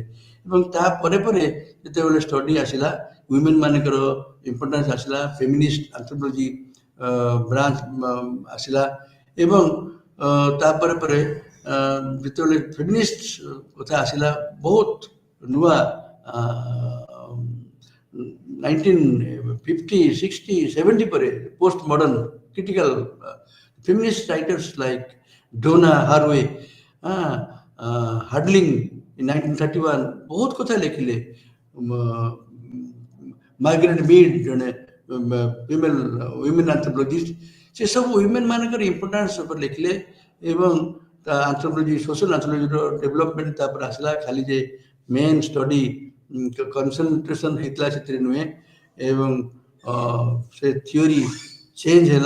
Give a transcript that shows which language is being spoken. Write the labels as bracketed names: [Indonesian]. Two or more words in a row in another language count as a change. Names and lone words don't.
[Odia] ଏବଂ ତାପରେ ପରେ ଯେତେବେଳେ ଷ୍ଟଡି ଆସିଲା, ୱିମେନ୍ ମାନଙ୍କର ଇମ୍ପୋର୍ଟାନ୍ସ ଆସିଲା, [English] feminist anthropology branch [Odia] ଆସିଲା। ଏବଂ ତାପରେ ପରେ ଯେତେବେଳେ ଫେମିନିଷ୍ଟ କଥା ଆସିଲା, ବହୁତ ନୂଆ 1950, 60, 70 ପରେ [English] post modern critical feminist writers like Donna Haraway, Hadling in 1931 [Odia] ବହୁତ କଥା ଲେଖିଲେ। ମାର୍ଗାରେଟ ମିଡ୍ ଜଣେ [English] female women anthropologist, [Odia] ସେ ସବୁ ୱିମେନ୍ ମାନଙ୍କର ଇମ୍ପୋର୍ଟାନ୍ସ ଉପରେ ଲେଖିଲେ। ଏବଂ ଆନ୍ଥ୍ରୋପୋଲୋଜି, [English] social anthropology's development [Odia] ତାପରେ ଆସିଲା। ଖାଲି ଯେ [English] main study concentration [Odia] ହେଇଥିଲା ସେଥିରେ ନୁହେଁ, ଏବଂ ସେ [English] theory change [Odia] ହେଲା।